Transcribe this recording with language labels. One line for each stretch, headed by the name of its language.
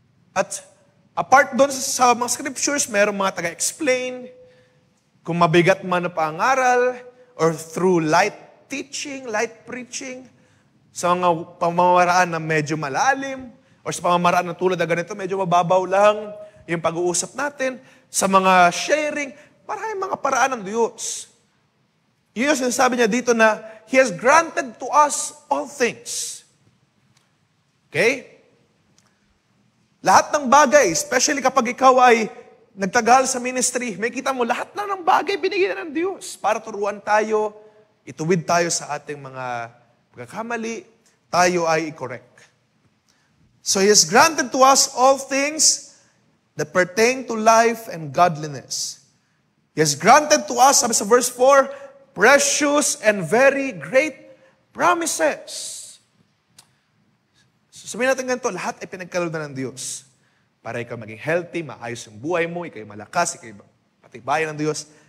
Filipino: At apart doon sa mga scriptures, mayroong mga taga-explain, kung mabigat man na pangaral, or through
English: light teaching, light preaching,
Filipino: sa mga pamamaraan na medyo malalim, or sa pamamaraan na tulad na ganito, medyo mababaw lang yung pag-uusap natin, sa mga sharing, maraming mga paraan ng Diyos. Yun yung sinasabi niya dito na,
English: He has granted to us all things. Okay?
Filipino: Lahat ng bagay, especially kapag ikaw ay nagtagal sa ministry, may kita mo, lahat na ng bagay binigyan ng Diyos para turuan tayo, ituwid tayo sa ating mga pagkakamali, tayo ay i-correct.
English: So He has granted to us all things that pertain to life and godliness. He has granted to us,
Filipino: sabi sa verse 4,
English: precious and very great promises.
Filipino: So sabihin natin ganito, lahat ay pinagkaloob na ng Diyos. Para ikaw maging healthy, maayos yung buhay mo, ikaw malakas, ikaw patibayan ng Diyos.